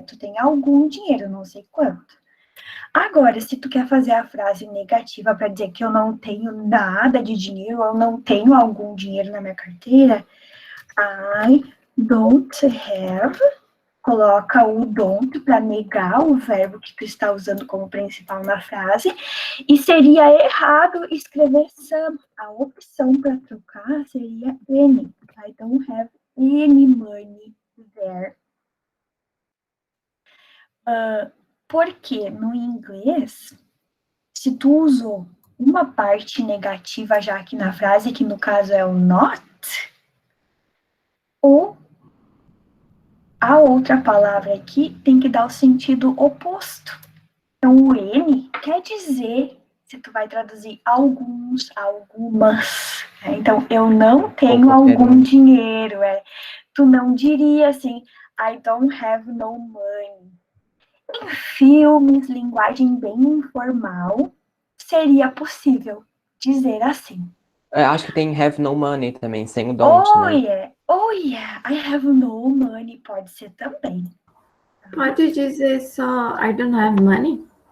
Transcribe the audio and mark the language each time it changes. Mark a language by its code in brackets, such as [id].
[pt] Tu tem algum dinheiro, não sei quanto. Agora, se tu quer fazer a frase negativa para dizer que eu não tenho nada de dinheiro, eu não tenho algum dinheiro na minha carteira, I don't have, coloca o don't para negar o verbo que tu está usando como principal na frase, e seria errado escrever some. A opção para trocar seria any. [en] I don't have any money there. [pt] Porque no inglês, se tu usou uma parte negativa já aqui na frase, que no caso é o not, ou a outra palavra aqui tem que dar o sentido oposto. Então, o N quer dizer, se tu vai traduzir alguns, algumas. Então, eu não tenho algum dinheiro. Tu não diria assim, [en] I don't have no money. [pt] Em filmes, linguagem bem informal, seria possível dizer assim. Acho que tem [en] have no money [pt] também, sem o don't, né? [en] Oh yeah, I have no money, [pt] pode ser também. Pode dizer só [en] I don't have money?